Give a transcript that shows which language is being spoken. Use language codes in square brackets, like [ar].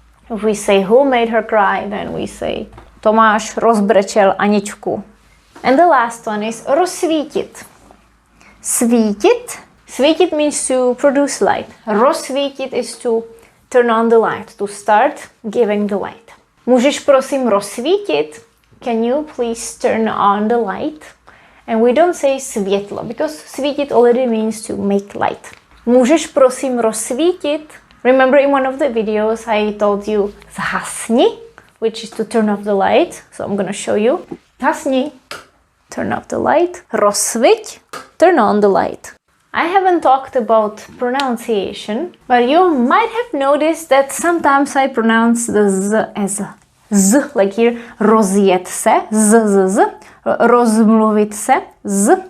[en] If we say who made her cry, then we say [cs] Tomáš rozbrečel Aničku. [en] And the last one is rozsvítit. Svítit. Svítit means to produce light. Rozsvítit is to turn on the light, to start giving the light. [cs] Můžeš prosím rozsvítit? [en] Can you please turn on the light? And we don't say světlo, because svítit already means to make light. [cs] Můžeš prosím rozsvítit? [en] Remember in one of the videos I told you zhasni, which is to turn off the light. So I'm gonna show you. Zhasni, turn off the light. Rozsviť, turn on the light. I haven't talked about pronunciation, but you might have noticed that sometimes I pronounce the z as z, like here, rozjet se, z, rozmluvit se, z.